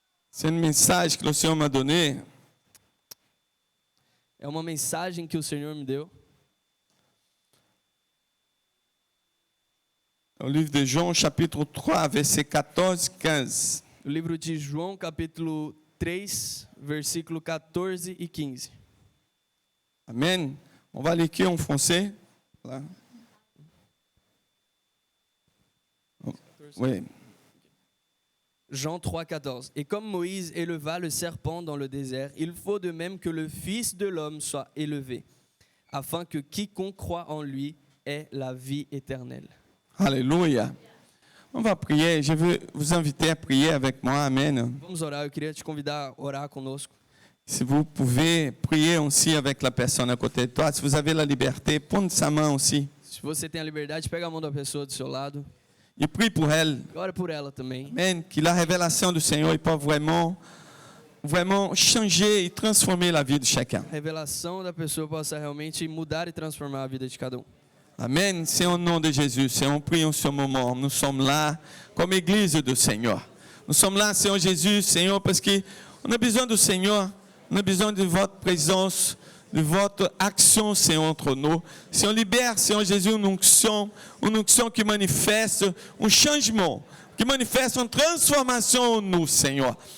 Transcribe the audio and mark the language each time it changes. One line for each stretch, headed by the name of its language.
French: C'est un message que le Seigneur m'a donné.
Portuguese: É uma mensagem que o Senhor me deu.
French: Au livre de Jean, chapitre 3, versets 14 et 15.
Portuguese: O livro de João, capítulo 3, versículo 14 e 15. Amen.
French: On va l'écrire en français. Là. Oui. Jean 3, 14. Et comme Moïse éleva le serpent dans le désert, il faut de même que le Fils de l'homme soit élevé, afin que quiconque croit en lui ait la vie éternelle. Alléluia. On va prier. Je veux vous inviter à prier avec moi. Amen.
Portuguese: Vamos orar, eu queria te convidar a orar conosco.
French: Si vous pouvez prier aussi avec la personne à côté de toi, si vous avez la liberté, prends sa main aussi.
Portuguese: Se você tem a liberdade, pega a mão da pessoa do seu lado
French: Et prie pour elle.
Portuguese: e ora por ela também. Amen.
French: Que la révélation du Seigneur peut vraiment changer et transformer la vie de chacun.
Portuguese: A revelação da pessoa possa realmente mudar e transformar a vida de cada um.
French: Amen. C'est au nom de Jésus. Seigneur, on prie en ce moment. Nous sommes là comme Église du Seigneur. Nous sommes là, Seigneur Jésus, Seigneur, parce qu'on a besoin du Seigneur. On a besoin de votre présence, de votre action, Seigneur, entre nous. Seigneur, libère, Seigneur Jésus, une onction qui manifeste un changement, qui manifeste une transformation en nous, Seigneur.